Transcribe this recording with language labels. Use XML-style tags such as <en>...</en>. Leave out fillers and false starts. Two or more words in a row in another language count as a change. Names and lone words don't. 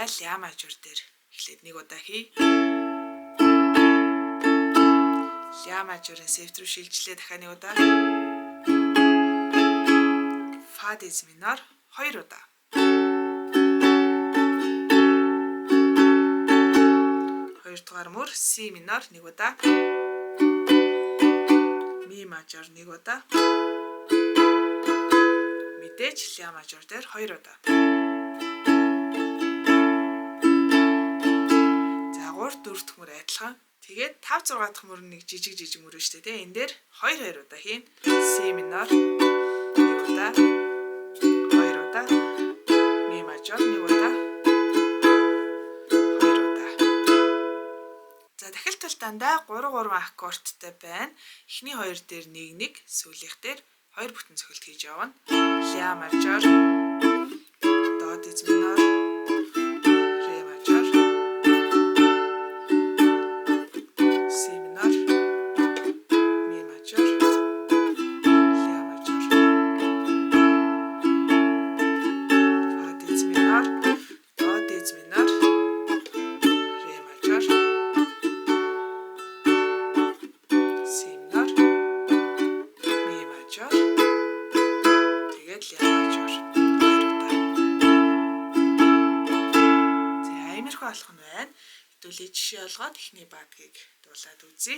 <mn>Ля мажор дээр эхлээд нэг удаа хий. Ля мажорын севт рүү шилжлээ дахиад нэг удаа. Фа диез минор 2 удаа. Хоёрдугаар мөр си минор 1 удаа. Ми мажор 1 удаа. Мэдээж ля мажор дээр 2 удаа. За 3 4 дахь мөр адилхан. Тэгээд 5 6 дахь мөр нэг жижиг мөр шүү дээ. Энэ дээр 2 2 удаа хийн. Си минор 1 удаа. 2 удаа. Ми мажор 1 удаа. Дандаа 3 3 аккордтай байна. Эхний хоёр дээр 1 1, сүүлийнх дээр 2 бүтэн цохилт хийж явна. Ля мажор, до диез минор, ре мажор, си минор, ми мажор, ля мажор, фа диез минор, до диез минор, ре мажор. Болох нь байна. Хэдүүлээ жишээ олгоод эхний баадгийг дуулаад үзье.</mn>